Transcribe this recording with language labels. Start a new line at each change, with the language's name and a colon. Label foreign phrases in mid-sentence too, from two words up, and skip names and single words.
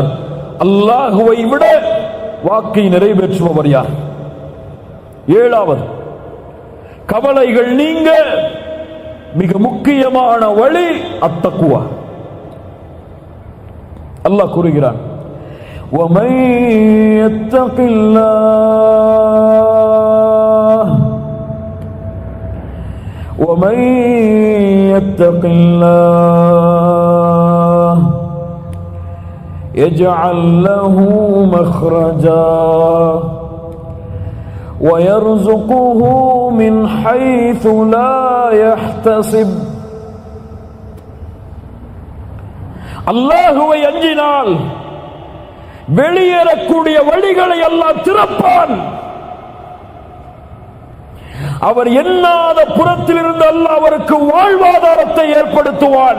Tamil: அல்லாஹுவை விட வாக்கை நிறைவேற்றுபவர் யார்? 7வது, கவலைகள் நீங்க மிக முக்கியமான வழி அத்தக்குவா. அல்லாஹ் கூறுகிறான்,
Arabic: وَمَن يَتَّقِ اللَّهَ وَمَن يَتَّقِ اللَّهَ يَجْعَل لَّهُ مَخْرَجًا وَيَرْزُقْهُ مِنْ حَيْثُ لَا يَحْتَسِبُ.
Tamil: அல்லாஹுவை அஞ்சினால் வெளியேறக்கூடிய வழிகளை அல்லாஹ் திறப்பான். அவர் எண்ணாத புறத்தில் இருந்து அல்லாஹ் அவருக்கு வாழ்வாதாரத்தை ஏற்படுத்துவான்.